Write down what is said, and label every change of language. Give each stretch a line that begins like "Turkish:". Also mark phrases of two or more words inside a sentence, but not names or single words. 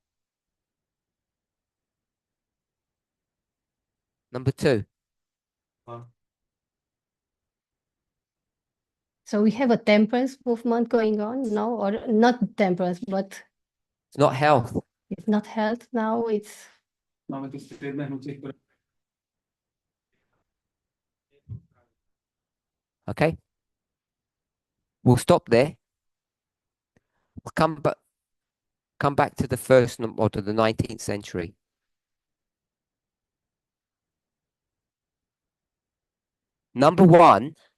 English: Number 2. So we have a temperance movement going on, no, or not temperance, but It's not health. it's not health now, it's
Slovak: Máme tu striedne hnutie, ktoré
English: Okay. We'll stop there. We'll come back to the first or to the 19th century. Number 1.